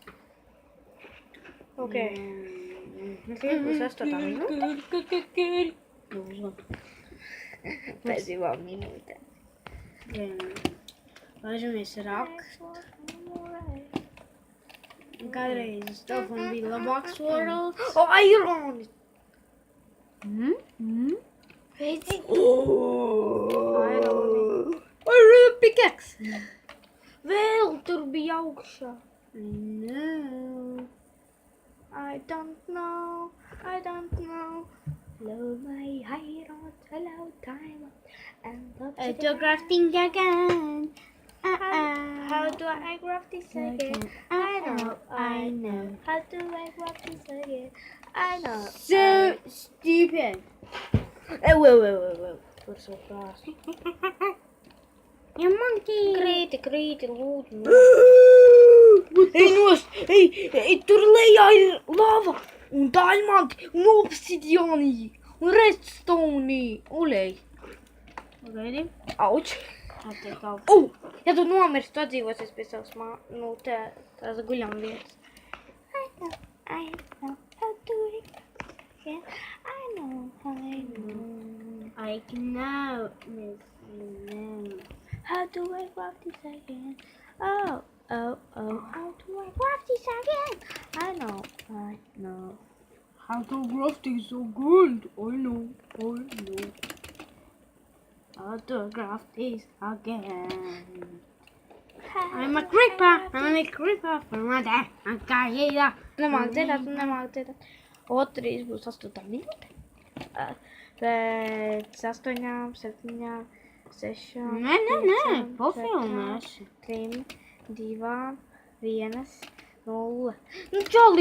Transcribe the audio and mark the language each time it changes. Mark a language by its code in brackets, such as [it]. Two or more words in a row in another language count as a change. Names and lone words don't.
[lv] Ok. Būs 8. minūte. Pēc 2 minūtēm. Laižamies rakst. Kādreiz uz telefonu bija labāks world. O, iron! Redzi? Iron. [en] Iron pickaxe. [lv] Vēl tur bija augšā. [en] No. I don't know. Hello, my iron, hello, time. And To crafting again. How do I craft this again? I know. How do I craft this again? I know. So stupid. Wait. We're so fast. You monkey. [lv] Krīti, lūdzu. Ei, tur lejā ir lava un diamanti un obsidiāni un redstone. Olej. Ready? Auč. Attiek augstu. Ja tu nomirsti, tu atdzīvosies pie savas tās guļam vietas. [en] I know how to it again. I know. I know, Miss. No. How do I craft this again? Oh, how do I craft this again? I know. How to craft is so good. I know. How to craft this again. I'm a creeper for my dad. I'm Kajida. [lv] Nemāk dziedāt. Otrīs būs 8. minūte. Pēc 8, 7, 6, Nē, pofilmēšu. 3, 2, 1, 0. Nu, čali!